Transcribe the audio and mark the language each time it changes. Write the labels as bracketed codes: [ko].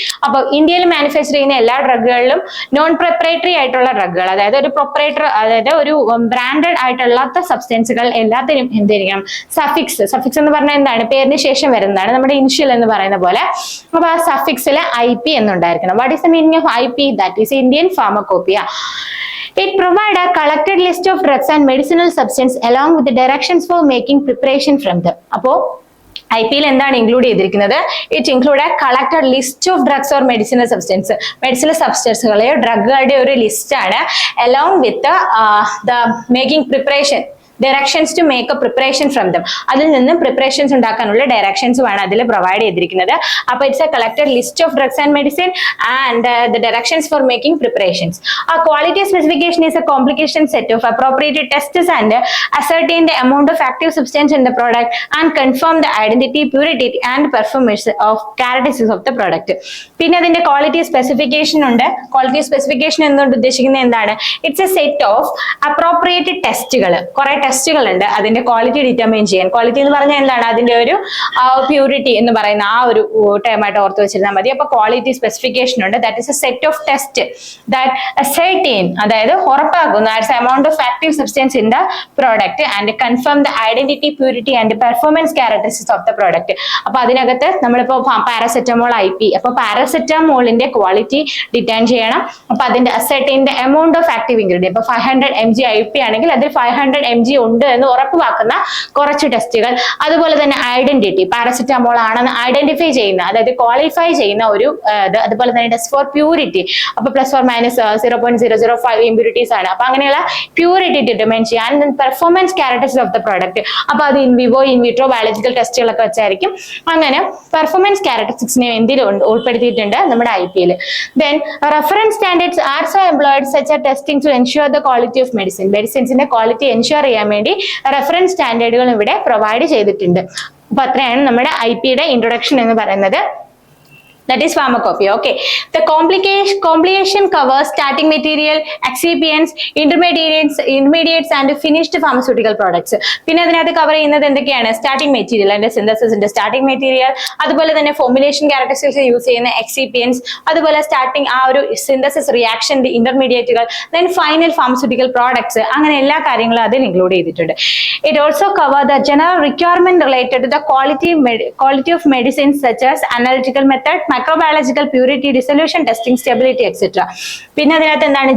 [ml] അപ്പൊ ഇന്ത്യയിൽ മാനുഫാക്ചർ ചെയ്യുന്ന എല്ലാ ഡ്രഗുകളിലും നോൺ പ്രിപ്പറേറ്ററി ആയിട്ടുള്ള ഡ്രഗുകൾ, അതായത് ഒരു പ്രൊപ്പറേറ്റർ, അതായത് ഒരു ബ്രാൻഡഡ് ആയിട്ടുള്ള സബ്സ്റ്റൻസുകൾ എല്ലാത്തിനും എന്തായിരിക്കണം? സഫിക്സ് എന്ന് പറഞ്ഞാൽ എന്താണ്? പേരിന് ശേഷം വരുന്നതാണ്, നമ്മുടെ ഇനിഷ്യൽ എന്ന് പറയുന്ന പോലെ. അപ്പൊ ആ സഫിക്സിൽ IP എന്നുണ്ടായിരിക്കണം. [en] What is the meaning of IP? That is Indian pharmacopoeia. It provides a collected list of drugs and medicinal substance along with the directions for making preparation from them. [ml] അപ്പോ IP-യിൽ എന്താണ് ഇൻക്ലൂഡ് ചെയ്തിരിക്കുന്നത്? [en] it include a collected list of drugs or medicinal [ml] സബ്സ്റ്റൻസുകളെയോ ഡ്രഗുകളുടെ ഒരു list ആണ്. [en] Along with the making preparation, directions to make a preparation from them. [ml] അതിൽ നിന്നും preparations ഉണ്ടാക്കാനുള്ള ഡയറക്ഷൻസുമാണ് അതിൽ provide ചെയ്തിരിക്കുന്നത്. [en] അപ്പൊ it's a collected list of drugs and medicine and the directions for making preparations. [ml] ആ [en] Quality specification is a complication set of appropriated tests and ascertain the amount of active substance in the product and confirm the identity, purity and performance of characteristics of the product. [ml] പിന്നെ അതിന്റെ quality specification ഉണ്ട്. Quality specification എന്നുകൊണ്ട് ഉദ്ദേശിക്കുന്നത് എന്താണ്? [en] it's a set of appropriated [ml] ടെസ്റ്റുകൾ. കുറെ ടെസ്റ്റുകൾ ഉണ്ട് അതിന്റെ ക്വാളിറ്റി ഡിറ്റർമൈൻ ചെയ്യാൻ. ക്വാളിറ്റി എന്ന് പറഞ്ഞാൽ എന്താണ്? അതിന്റെ ഒരു പ്യൂരിറ്റി എന്ന് പറയുന്ന ആ ഒരു ടേമായിട്ട് ഓർത്ത് വെച്ചിരുന്നാൽ മതി. അപ്പൊ ക്വാളിറ്റി സ്പെസിഫിക്കേഷൻ ഉണ്ട്. [en] that is a set of test that ascertain, [ml] അതായത് ഉറപ്പാക്കുന്നു [en] amount of active substance in the product and confirm the identity, purity and performance characteristics of the product. [ml] അപ്പൊ അതിനകത്ത് നമ്മളിപ്പോ പാരസെറ്റമോൾ IP, അപ്പൊ പാരസെറ്റമോളിന്റെ ക്വാളിറ്റി ഡിറ്റൈൻ ചെയ്യണം. അപ്പൊ അതിന്റെ [en] ascertain the amount of active ingredient, [ml] ഇപ്പൊ 500 mg IP ആണെങ്കിൽ അതിൽ 500 mg ഉണ്ട് എന്ന് ഉറപ്പുവാക്കുന്ന കുറച്ച് ടെസ്റ്റുകൾ. അതുപോലെ തന്നെ ഐഡന്റിറ്റി, പാരസെറ്റമോൾ ആണെന്ന് ഐഡന്റിഫൈ ചെയ്യുന്ന, അതായത് ക്വാളിഫൈ ചെയ്യുന്ന ഒരു അതുപോലെ തന്നെ ടെസ്റ്റ് ഫോർ പ്യൂരിറ്റി, അപ്പൊ +or-0.005 ഇമ്പ്യൂരിറ്റീസ് ആണ്. അപ്പൊ അങ്ങനെയുള്ള പ്യൂരിറ്റി ഡിറ്റർമൈൻ ചെയ്യാൻ. [en] performance characteristics of the product, [ml] അപ്പൊ അത് ഇൻവിവോ ഇൻവിട്രോ ബയോളജിക്കൽ ടെസ്റ്റുകളൊക്കെ വെച്ചായിരിക്കും. അങ്ങനെ പെർഫോമൻസ് ക്യാരക്ടറിസ്റ്റിക്സിനെ എന്തിലും ഉൾപ്പെടുത്തിയിട്ടുണ്ട് നമ്മുടെ IP-യിൽ. [en] then reference standards are so employed such a testing to ensure the quality of [ml] മെഡിസിൻസിന്റെ quality ensure ചെയ്യാൻ വേണ്ടി റെഫറൻസ് സ്റ്റാൻഡേർഡുകൾ ഇവിടെ പ്രൊവൈഡ് ചെയ്തിട്ടുണ്ട്. അപ്പൊ അത്രയാണ് നമ്മുടെ IP-യുടെ ഇൻട്രൊഡക്ഷൻ എന്ന് പറയുന്നത്. [en] That is pharmacopoeia. Okay, the complication covers starting material, excipients, intermediates and finished pharmaceutical products. [ml] പിന്നെ അതിനകത്ത് കവർ ചെയ്യുന്നത് എന്തൊക്കെയാണ്? സ്റ്റാർട്ടിംഗ് മെറ്റീരിയൽ, അതിന്റെ സിന്തസിന്റെ സ്റ്റാർട്ടിംഗ് മെറ്റീരിയൽ, അതുപോലെ തന്നെ ഫോർമുലേഷൻ ക്യാരക്ടറിസ്റ്റിക്സ് യൂസ് ചെയ്യുന്ന എക്സിപ്പിയൻസ്, അതുപോലെ സ്റ്റാർട്ടിംഗ് ആ ഒരു synthesis റിയാക്ഷന്റെ ഇന്റർമീഡിയറ്റുകൾ, then final pharmaceutical products, അങ്ങനെ എല്ലാ കാര്യങ്ങളും അതിൽ ഇൻക്ലൂഡ് ചെയ്തിട്ടുണ്ട്. [en] It also cover the general requirement related to the quality of medicines such as analytical method, microbiological purity, dissolution testing, stability etcetera. [ml] പിന്നെ അതിനകത്ത് എന്താണ്?